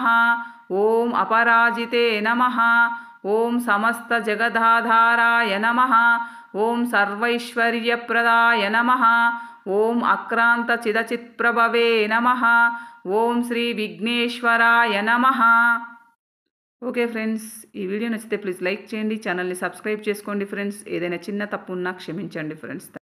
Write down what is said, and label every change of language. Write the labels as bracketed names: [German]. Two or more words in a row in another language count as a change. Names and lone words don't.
[Sanskrit] ओं अपराजिते नमः। ओं समस्तजगदाधाराय नमः। ओं सर्वैश्वर्यप्रदाय नमः। ओं अक्रान्तचिदचित्प्रभवे नमः। ओं श्री विघ्नेश्वराय नमः। [English] Okay friends, [Telugu] ఈ వీడియో నచ్చితే [English] please like [Telugu] చేయండి, ఛానల్ని సబ్స్క్రైబ్ చేసుకోండి ఫ్రెండ్స్. ఏదైనా చిన్న తప్పు ఉన్నా క్షమించండి ఫ్రెండ్స్.